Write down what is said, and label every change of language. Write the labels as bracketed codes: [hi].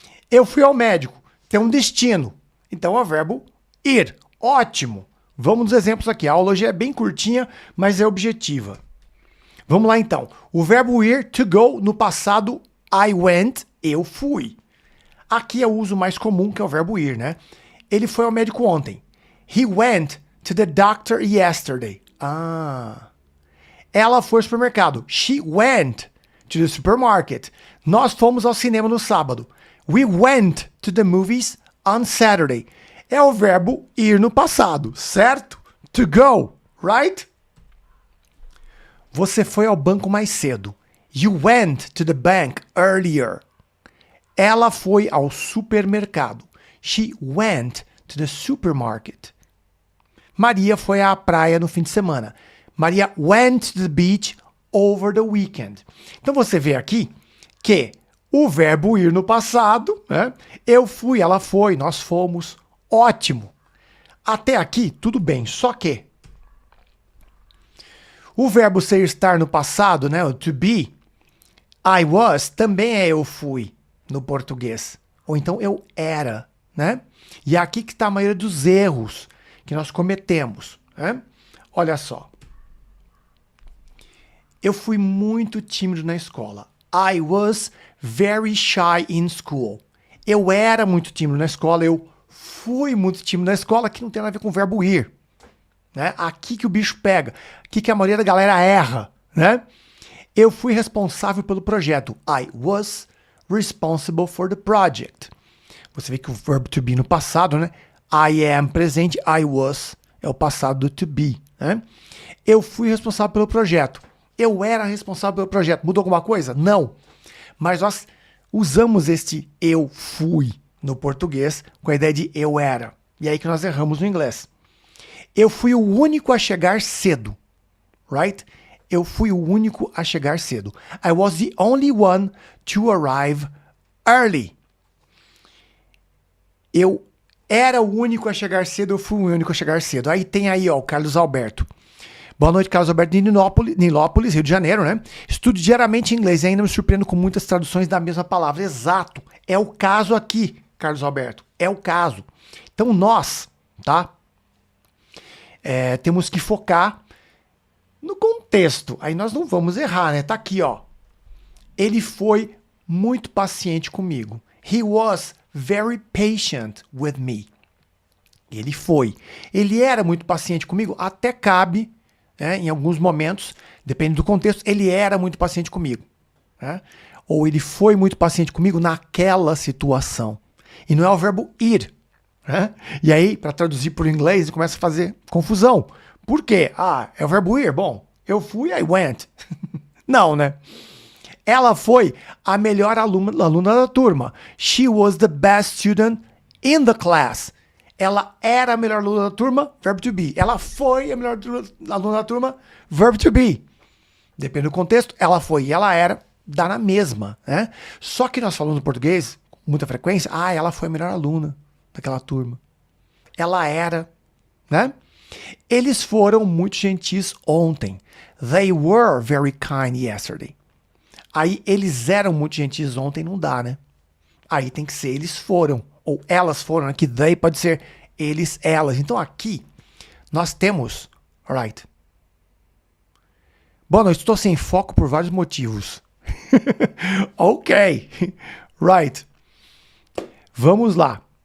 [pt] Eu fui ao médico, tem um destino. Então é o verbo ir. Ótimo. Vamos nos exemplos aqui. A aula hoje é bem curtinha, mas é objetiva. Vamos lá então. O verbo ir, to go, no passado, [en] I went, [pt] eu fui. Aqui é o uso mais comum, que é o verbo ir, né? Ele foi ao médico ontem. [en] He went to the doctor yesterday. [pt] Ela foi ao supermercado. [en] She went to the supermarket. [pt] Nós fomos ao cinema no sábado. [en] We went to the movies on Saturday. [pt] É o verbo ir no passado, certo? [en] To go, right? [pt] Você foi ao banco mais cedo. [en] You went to the bank earlier. [pt] Ela foi ao supermercado. [en] She went to the supermarket. [pt] Maria foi à praia no fim de semana. [en] Maria went to the beach over the weekend. [pt] Então você vê aqui que o verbo ir no passado, né? Eu fui, ela foi, nós fomos. Ótimo. Até aqui, tudo bem. Só que o verbo ser estar no passado, né? O to be, I was, também é eu fui no português. Ou então eu era, né? E é aqui que está a maioria dos erros que nós cometemos. Né? Olha só. Eu fui muito tímido na escola. [en] I was very shy in school. [pt] Eu era muito tímido na escola, eu fui muito tímido na escola, que não tem nada a ver com o verbo ir. Né? Aqui que o bicho pega, aqui que a maioria da galera erra, né? Eu fui responsável pelo projeto. [en] I was responsible for the project. [pt] Você vê que o verbo to be no passado, né? I am presente, I was é o passado do to be, né? Eu fui responsável pelo projeto. Eu era responsável pelo projeto. Mudou alguma coisa? Não. Mas nós usamos este eu fui no português com a ideia de eu era. E é aí que nós erramos no inglês. Eu fui o único a chegar cedo, right? Eu fui o único a chegar cedo. [en] I was the only one to arrive early. [pt] Eu era o único a chegar cedo, eu fui o único a chegar cedo. Aí tem aí, ó, o Carlos Alberto. Boa noite, Carlos Alberto de Nilópolis, Rio de Janeiro, né? Estudo diariamente inglês e ainda me surpreendo com muitas traduções da mesma palavra. Exato. É o caso aqui, Carlos Alberto. É o caso. Então nós, tá? Temos que focar no contexto. Aí nós não vamos errar, né? Tá aqui, ó. Ele foi muito paciente comigo. [en] He was very patient with me. [pt] Ele foi. Ele era muito paciente comigo, até cabe, né, em alguns momentos, depende do contexto, ele era muito paciente comigo. Né? Ou ele foi muito paciente comigo naquela situação. E não é o verbo ir. Né? E aí, para traduzir para o inglês, começa a fazer confusão. Por quê? É o verbo ir. Bom, eu fui, [en] I went. [pt] Não, né? Ela foi a melhor aluna da turma. [en] She was the best student in the class. [pt] Ela era a melhor aluna da turma, verbo to be. Ela foi a melhor aluna da turma, verbo to be. Depende do contexto, ela foi e ela era, dá na mesma, né? Só que nós falamos no português, com muita frequência, ela foi a melhor aluna daquela turma. Ela era, né? Eles foram muito gentis ontem. [en] They were very kind yesterday. [pt] Aí, eles eram muito gentis ontem, não dá, né? Aí tem que ser eles foram. Ou elas foram, né? Que they pode ser eles, elas. Então aqui nós temos, alright. Boa noite, estou sem foco por vários motivos. Ok, right. Vamos lá.